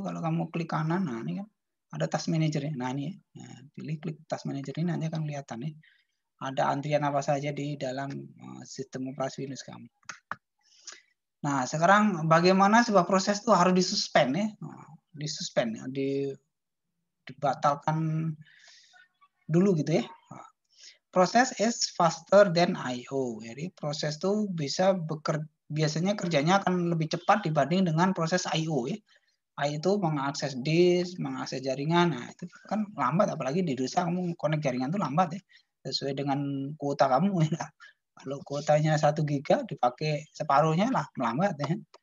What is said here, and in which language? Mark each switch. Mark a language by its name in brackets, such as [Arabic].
[Indonesian] Kalau kamu klik kanan, nah ini kan ada task manager. Nah ini, nah, pilih klik task manager ini, nanti akan kelihatan nih. Ada antrian apa saja di dalam sistem operasi Windows kamu. Nah, sekarang bagaimana sebuah proses itu harus disuspend ya? Disuspend, dibatalkan dulu gitu ya. [English] Proses is faster than I/O. [Indonesian] Jadi proses itu bisa biasanya kerjanya akan lebih cepat dibanding dengan proses I/O ya. I itu mengakses disk, mengakses jaringan. Nah, itu kan lambat, apalagi di desa kamu connect jaringan itu lambat ya. Sesuai dengan kuota kamu ya. Kalau kuotanya 1 giga dipakai separuhnya lah melambat ya.